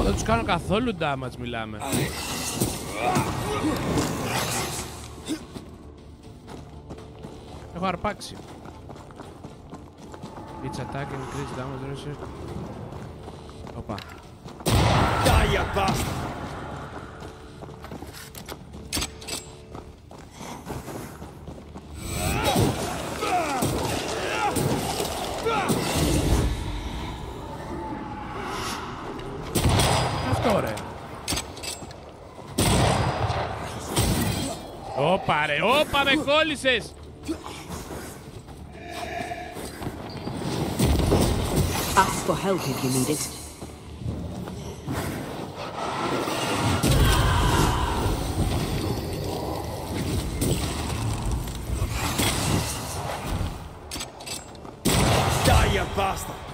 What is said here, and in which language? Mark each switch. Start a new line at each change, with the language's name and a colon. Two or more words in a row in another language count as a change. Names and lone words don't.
Greek: κάνω καθόλου damage, μιλάμε. Έχω αρπάξει.
English: Each attack increase damage ratio.
Greek: Οπα.
English: Die, bastard!
Greek: Αυτό ρε. Όπα ρε, όπα με κόλλησες.
English: Ask for help if you need it. Die, you bastard!